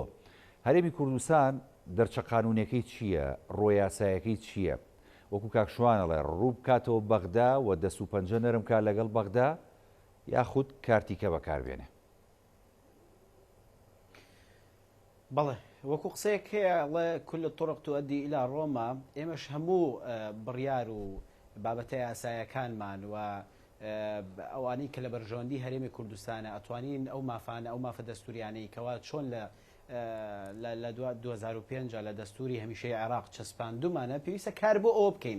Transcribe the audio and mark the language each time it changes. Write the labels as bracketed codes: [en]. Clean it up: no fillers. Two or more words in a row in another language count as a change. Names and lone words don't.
[ckb] هەرێمی کوردستان دەرچە قانونیەکەی چییە؟ ڕۆ یاسایەکەی چییە؟ وەکو کاک شوانەڵێ ڕوو بکاتەوە بەغدا و دەست و پەنجە نەرم کا لەگەڵ بەغدا یاخود کارتیکە بەکاربێنێ؟ بەڵێ وەکو قسەیەک هەیە [ar] كل الطرق تؤدي إلى روما، [ckb] ئێمەش هەموو بڕیار و بابەتە یاسایەکانمان و ئەوانەی کە لە بەرژەوەندی هەرێمی کوردستانە ئەتوانین ئەو مافانە ئەو مافە دەستوریانەی کەوا چۆن لە 2005 لە دەستوری هەمیشەی عێراق چەسپاندومانە پێویستە کار بۆ ئەوە بکەین.